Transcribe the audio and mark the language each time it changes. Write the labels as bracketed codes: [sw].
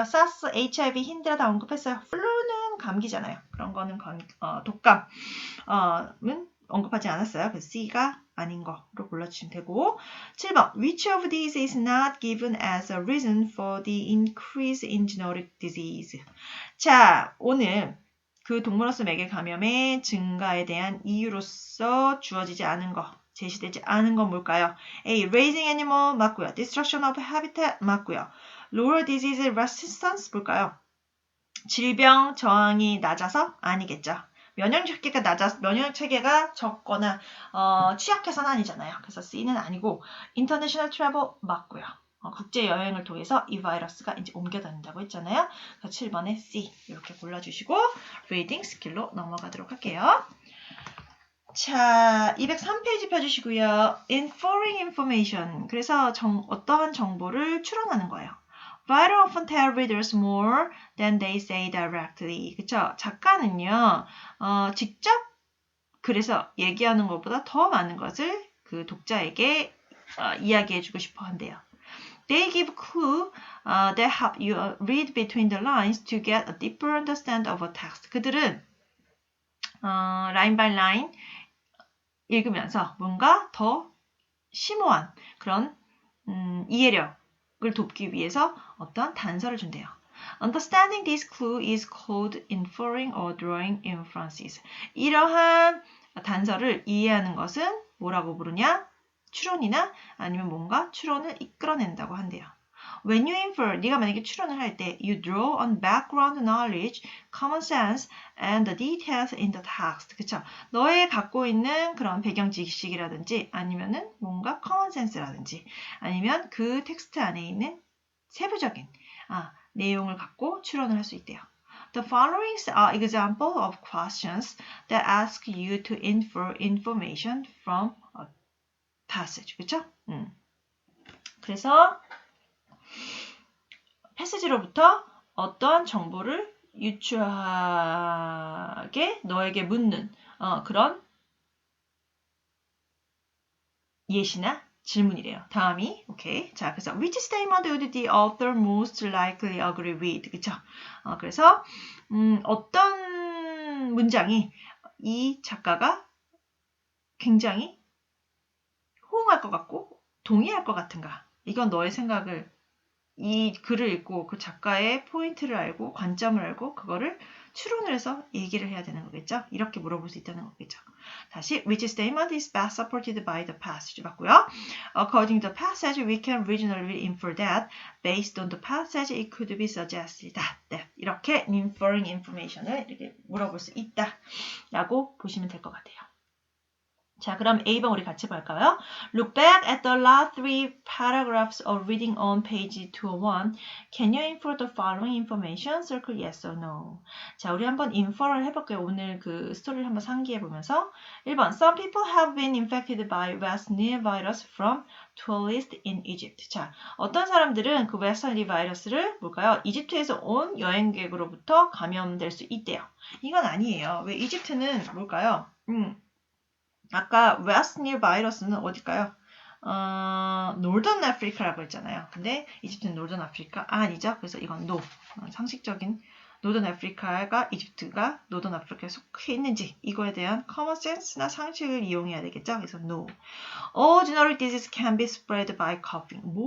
[ko] SARS, HIV, 힌드라 다 언급했어요. 플루는 감기잖아요. 그런 거는 독감은 언급하지 않았어요. 그래서 C가 아닌 거로 골라주시면 되고 7번 [en] Which of these is not given as a reason for the increase in zoonotic disease? [ko] 자, 오늘 그 동물원성 매개 감염의 증가에 대한 이유로서 주어지지 않은 거 제시되지 않은 건 뭘까요? A. [en] Raising animal [ko] 맞고요. [en] Destruction of habitat 맞고요. Lower disease resistance [ko] 볼까요? 질병 저항이 낮아서 아니겠죠. 면역 체계가 적거나 취약해서는 아니잖아요. 그래서 C는 아니고 [en] International travel [ko] 맞고요. 국제 여행을 통해서 이 바이러스가 이제 옮겨 다닌다고 했잖아요. 그래서 7번에 C 이렇게 골라주시고 reading 스킬로 넘어가도록 할게요. 자, 203페이지 펴주시고요. Inferring information. 그래서 어떠한 정보를 추론하는 거예요. [en] Writer often tell readers more than they say directly. [ko] 그쵸? 작가는요, 직접 그래서 얘기하는 것보다 더 많은 것을 그 독자에게 이야기해주고 싶어 한대요. [en] They give clue that help you read between the lines to get a deeper understanding of a text. [ko] 그들은 [en] line by line [ko] 읽으면서 뭔가 더 심오한 그런 이해력을 돕기 위해서 어떤 단서를 준대요. [en] Understanding this clue is called inferring or drawing inferences. [ko] 이러한 단서를 이해하는 것은 뭐라고 부르냐? 추론이나 아니면 뭔가 추론을 이끌어낸다고 한대요. [en] When you infer, [ko] 네가 만약에 추론을 할 때 [en] you draw on background knowledge, common sense, and the details in the text. [ko] 그쵸? 너의 갖고 있는 그런 배경 지식이라든지 아니면은 뭔가 common sense라든지 아니면 그 텍스트 안에 있는 세부적인 내용을 갖고 추론을 할 수 있대요. [en] The following are examples of questions that ask you to infer information from a passage. [ko] 그쵸? 그래서 패시지로부터 어떠한 정보를 유추하게 너에게 묻는 그런 예시나 질문이래요. 다음이 오케이. 자, 그래서 [en] which statement would the author most likely agree with? [ko] 그쵸? 그래서 어떤 문장이 이 작가가 굉장히 호응할 것 같고 동의할 것 같은가? 이건 너의 생각을 이 글을 읽고 그 작가의 포인트를 알고 관점을 알고 그거를 추론을 해서 얘기를 해야 되는 거겠죠? 이렇게 물어볼 수 있다는 거겠죠. 다시 [en] which statement is best supported by the passage [ko] 맞고요. [en] According to the passage, we can reasonably infer that based on the passage, it could be suggested that 이렇게 inferring information을 [ko] 이렇게 물어볼 수 있다 라고 보시면 될 것 같아요. 자, 그럼 A번 우리 같이 볼까요? [en] Look back at the last three paragraphs of reading on page 201. Can you infer the following information? Circle yes or no. [ko] 자, 우리 한번 infer를 해볼게요. 오늘 그 스토리를 한번 상기해보면서 1번 [en] Some people have been infected by West Nile virus from tourists in Egypt. [ko] 자, 어떤 사람들은 그 West Nile 바이러스를 뭘까요? 이집트에서 온 여행객으로부터 감염될 수 있대요. 이건 아니에요. 왜 이집트는 뭘까요? 아까 웨스트 닐 바이러스는 어딜까요? 노던 아프리카라고 했잖아요. 근데 이집트는 노던 아프리카? 아니죠. 그래서 이건 no. 상식적인 노던 아프리카가 이집트가 노던 아프리카에 속해 있는지 이거에 대한 common sense나 상식을 이용해야 되겠죠. 그래서 no. [en] All genetic diseases can be spread by coughing.